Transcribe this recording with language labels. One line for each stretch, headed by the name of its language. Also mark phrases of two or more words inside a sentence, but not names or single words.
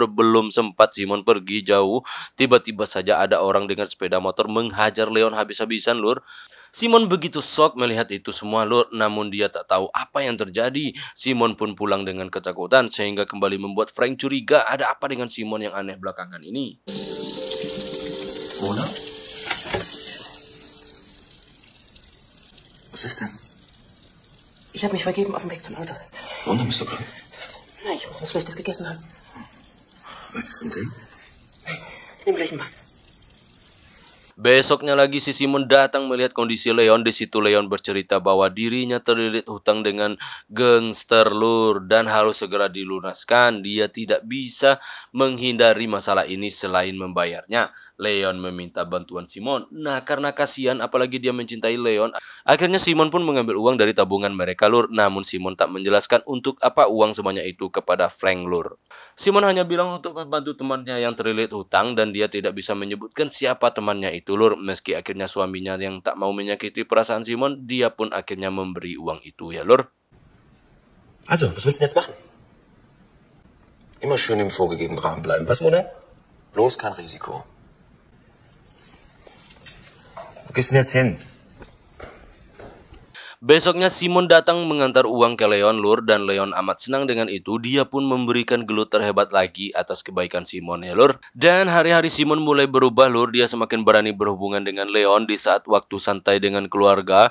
Indonesian: Belum sempat Simon pergi jauh, tiba-tiba saja ada orang dengan sepeda motor menghajar Leon habis-habisan, Lur. Simon begitu shock melihat itu semua, Lur. Namun dia tak tahu apa yang terjadi. Simon pun pulang dengan ketakutan sehingga kembali membuat Frank curiga ada apa dengan Simon yang aneh belakangan ini.
German: Mona? Was ist denn? Ich habe mich vergeben auf dem Weg zum Auto. Mona, bist du krank? Nein, ich muss was Schlechtes gegessen haben. Möchtest du einen Tee? Nimm gleich einen Mann.
Indonesian: Besoknya lagi si Simon datang melihat kondisi Leon. Di situ Leon bercerita bahwa dirinya terlilit hutang dengan gangster, Lur, dan harus segera dilunaskan. Dia tidak bisa menghindari masalah ini selain membayarnya. Leon meminta bantuan Simon. Nah, karena kasihan apalagi dia mencintai Leon, akhirnya Simon pun mengambil uang dari tabungan mereka, Lur. Namun Simon tak menjelaskan untuk apa uang semuanya itu kepada Frank, Lur. Simon hanya bilang untuk membantu temannya yang terlilit hutang dan dia tidak bisa menyebutkan siapa temannya itu, Lur. Meski akhirnya suaminya yang tak mau menyakiti perasaan Simon, dia pun akhirnya memberi uang itu ya, Lur.
German: Also, was willst du denn jetzt machen? Immer schön im vorgegebenen Rahmen bleiben. Was, Mona? Bloß kein Risiko. Wo gehst du denn jetzt hin?
Indonesian: Besoknya Simon datang mengantar uang ke Leon, Lur, dan Leon amat senang dengan itu. Dia pun memberikan gelut terhebat lagi atas kebaikan Simon ya, Lur. Dan hari-hari Simon mulai berubah, Lur. Dia semakin berani berhubungan dengan Leon di saat waktu santai dengan keluarga.